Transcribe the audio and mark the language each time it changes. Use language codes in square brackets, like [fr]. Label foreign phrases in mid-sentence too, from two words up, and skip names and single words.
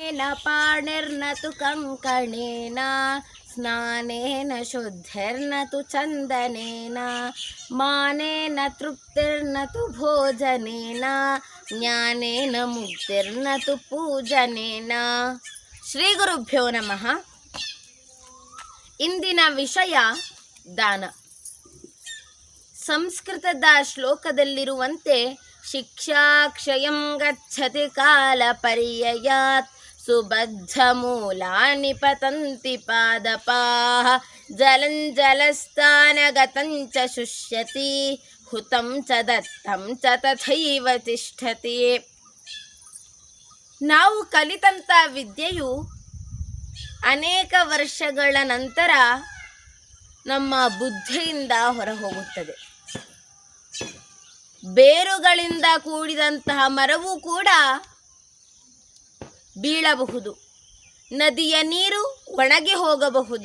[sa] ದಾನೇನ ಪಾಣಿರ್ನ ತು ಕಂಕಣೇನ ಸ್ನಾನೇನ ಶುದ್ಧಿರ್ನ ತು ಚಂದನೇನ ಮಾನೇನ ತೃಪ್ತಿರ್ನ ತು ಭೋಜನೇನ ಜ್ಞಾನೇನ ಮುಕ್ತಿರ್ನ ತು ಪೂಜನೇನ. ಶ್ರೀ ಗುರುಭ್ಯೋ ನಮಃ. [kn] ಇಂದಿನ ವಿಷಯ ದಾನ. ಸಂಸ್ಕೃತದ ಶ್ಲೋಕದಲ್ಲಿರುವಂತೆ [sa] ಶಿಕ್ಷಾ ಕ್ಷಯಂ ಗಚ್ಚತಿ ಕಾಲ ಪರ್ಯಯಾತ್ ಸುಬದ್ಧ ಮೂಲಾನಿ ಪತಂತಿ ಪಾದಪಾಃ ಜಲಂ ಜಲಸ್ಥಾನಗತಂ ಚ ಶುಷ್ಯತಿ ಹುತಂ ಚ ದತ್ತಂ ಚ ತಥೈವ ತಿಷ್ಠತಿ. [kn] ನಾವು ಕಲಿತಂಥ ವಿದ್ಯೆಯು ಅನೇಕ ವರ್ಷಗಳ ನಂತರ ನಮ್ಮ ಬುದ್ಧಿಯಿಂದ ಹೊರಹೋಗುತ್ತದೆ. ಬೇರುಗಳಿಂದ ಕೂಡಿದಂತಹ ಮರವೂ ಕೂಡ ಬೀಳಬಹುದು, ನದಿಯ ನೀರು ಒಣಗಿ ಹೋಗಬಹುದು.